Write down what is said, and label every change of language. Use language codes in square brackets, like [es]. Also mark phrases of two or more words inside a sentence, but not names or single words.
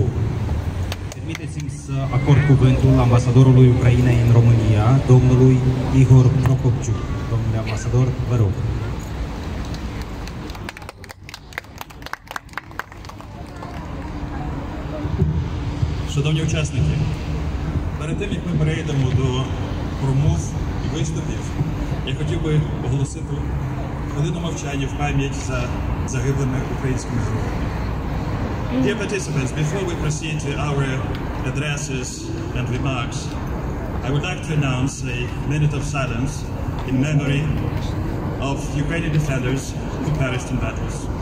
[ro] Permiteți-mi să acord cuvântul ambasadorului Ucrainei în România, domnului Igor Prokopciuk. Domnule ambasador, vă rog. [uk] Шановні учасники, перед тим, як ми перейдемо до промов і виступів, я хотів би оголосити хвилину мовчання в пам'ять за загиблими українськими героями. [en] Dear participants, before we proceed to our addresses and remarks, I would like to announce a minute of silence in memory of Ukrainian defenders who perished in battles.